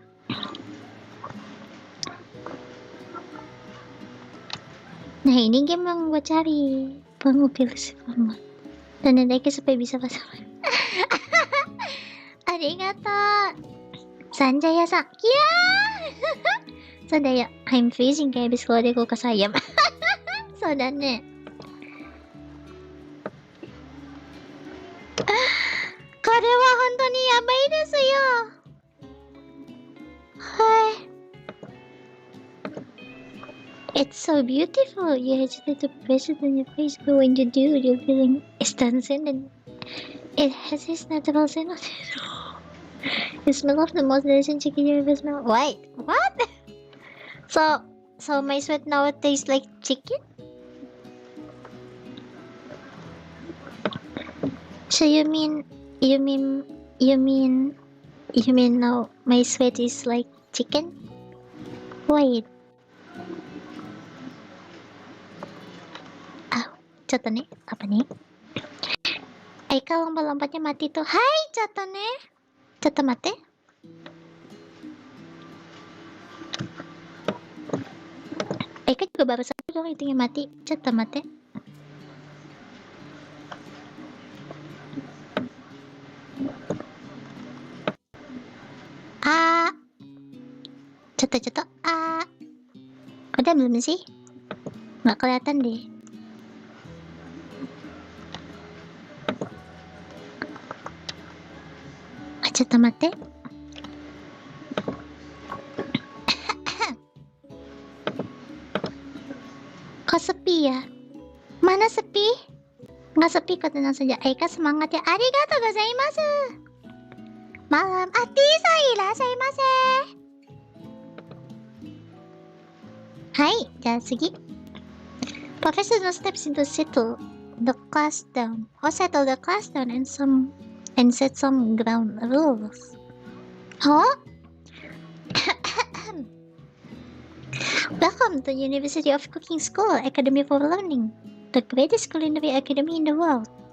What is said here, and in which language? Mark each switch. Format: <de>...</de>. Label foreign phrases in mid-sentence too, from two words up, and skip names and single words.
<id>Nah ini game yang gue cari. Gue pilih si format. Dan Aika supaya bisa pasang.</id> <ja>ありがとう。サンジャヤさん。や. そうだや.</ja> <en>I'm freezing</en> <id>kayak habis keluar dari kulkas ayam.</id> <ja>そうだね。これは本当にやばいですよ. Hai.</ja> <en>It's so beautiful. You hesitate to press it on your face, but when you do, your feeling is transcendent. It has its notable scent. The smell of the most delicious chicken you ever smelled. Wait, what? So my sweat now tastes like chicken? So you mean now my sweat is like chicken? Wait.</en> <ja>ちょっとね、</ja> <id>apa nih? Aika lompat-lompatnya mati tuh.</id> <ja>Hai, ちょっとね。ちょっと待って。</ja> <id>Aika juga baru satu dong itunya mati.</id> <ja>ちょっと待って。Cetok.</ja> <id>Udah belum sih? Nggak kelihatan deh.</id> <ja>ちょっと待て.</ja> <id>Kok sepi ya? Mana sepi? Nggak sepi kok, tenang saja. Aika semangat ya.</id> <ja>ありがとうございます.</ja> <id>Malam.</id> <ja>アティさんいらっしゃいませ. Hai, じゃあ次。</ja> <en>Professor steps into settle the class down. Settle the class down and set some ground rules. Huh? Welcome to University of Cooking School Academy for Learning, the greatest culinary academy in the world.</en>